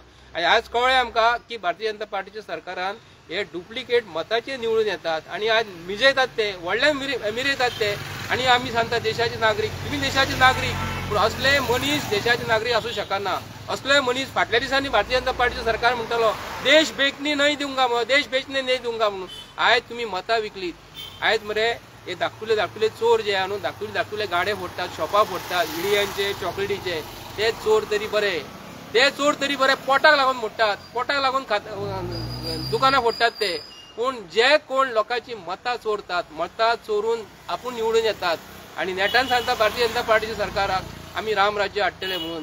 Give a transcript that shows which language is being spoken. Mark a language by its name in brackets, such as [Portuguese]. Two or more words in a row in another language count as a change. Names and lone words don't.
[Konkani] आनी आज कळ्ळें आमकां की भारतीय जनता पार्टीच्या सरकारान हे डुप्लिकेट मताचे निवडून येतात आणि आज मिजयतात ते, व्हडल्यान मिरयतात ते. आणि आमी सांगता देशाचे नागरीक, तुम्ही देशाचे नागरीक, पूण असले मनीस देशाचे नागरीक असू शकना. असले मनीस फाटल्या दिसांनी भारतीय जनता पार्टीचं सरकार म्हणटलो [Hindi] देश बेचणी नहीं दूंगा [Konkani] म्हणून, [Hindi] देश बेचणे नहीं दूंगा [Konkani] म्हणून. आयज तुम्ही मतां विकलीत. आयज मरे हे धाकटुले चोर जे आहा न्हू, धाकटुले गाडे फोडटात, शॉपां फोडटात, इडियांचे चॉकलेटीचे, ते चोर तरी बरे, ते चोर तरी बरे पोटाक लागून मोडटात, पोटाक लागून दुकानां फोडटात ते. पूण जे कोण लोकांची मतां चोरतात, मतां चोरून आपूण निवडून येतात आणि नेटान सांगता भारतीय जनता पार्टीच्या सरकाराक आमी रामराज्य हाडटले म्हणून.